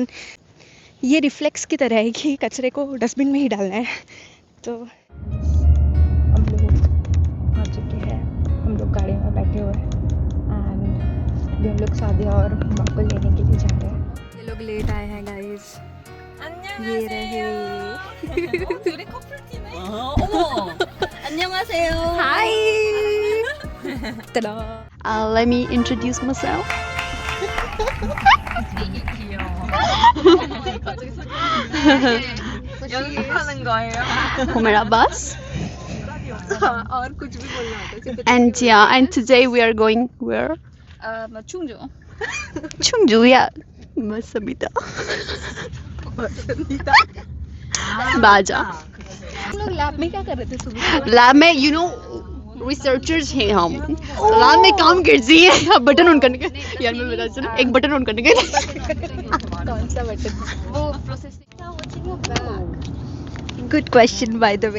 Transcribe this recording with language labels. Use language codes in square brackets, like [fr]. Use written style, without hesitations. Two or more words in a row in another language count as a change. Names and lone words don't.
[hi] ये रिफ्लेक्स की तरह है कि कचरे को डस्टबिन में ही डालना है। तो हम लोग आ चुके हैं, हम लोग गाड़ी में बैठे हुए हैं, एंड अभी हम लोग सादिया और माँ को लेने के लिए जा रहे हैं। ये लोग लेट आए हैं गाइस। ये रहे। [ko] 둘이 커플티네. 어머. 안녕하세요. [en] हाय। Let me introduce myself. [ko] 되게 귀여워. 연습하는 거예요? Humera bus. [hi] और कुछ भी बोलना होता है। [en] And yeah, and today we are going where? [ko] 충주. [en] Chungju, yeah. Masamita. [hi] बाजा। हम लोग लैब में क्या कर रहे थे सुबह? लैब में [en] you know researchers [hi] हैं हम, लैब में काम करती है। [en] button on [hi] करने का यार मैं बता चलूं, एक [en] button on [hi] करने का। कौन सा बटन? वो प्रोसेसिंग। [en] good question by the way.